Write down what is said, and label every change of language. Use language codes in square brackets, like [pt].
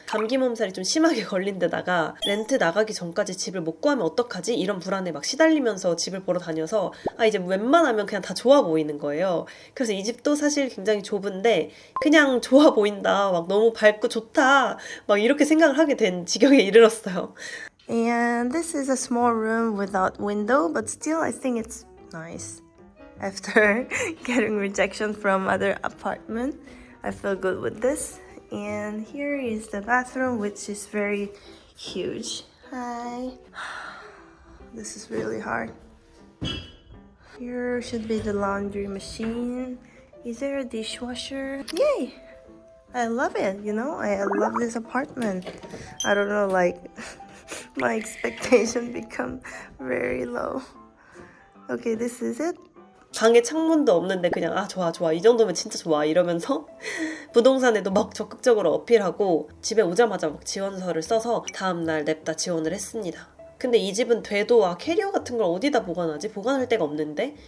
[ko] 감기 몸살이 좀 심하게 걸린 데다가 렌트 나가기 전까지 집을 못 구하면 어떡하지? 이런 불안에 막 시달리면서 집을 보러 다녀서 이제 웬만하면 그냥 다 좋아 보이는 거예요. 그래서 이 집도 사실 굉장히 좁은데 그냥 좋아 보인다. 막 너무 밝고 좋다. 막 이렇게 생각을 하게 된 지경에 이르렀어요. [en] And this is a small room without window, but still I think it's nice. After getting rejection from other apartment, I feel good with this. And here is the bathroom, which is very huge. Hi. This is really hard. Here should be the laundry machine. Is there a dishwasher? Yay! I love it, you know? I love this apartment. I don't know, like... My expectation become very low. Okay, this is it. [ko] 방에 창문도 없는데 그냥 좋아 이 정도면 진짜 좋아 이러면서 부동산에도 막 적극적으로 어필하고 집에 오자마자 막 지원서를 써서 다음날 냅다 지원을 했습니다. 근데 이 집은 돼도 캐리어 같은 걸 어디다 보관하지? 보관할 데가 없는데?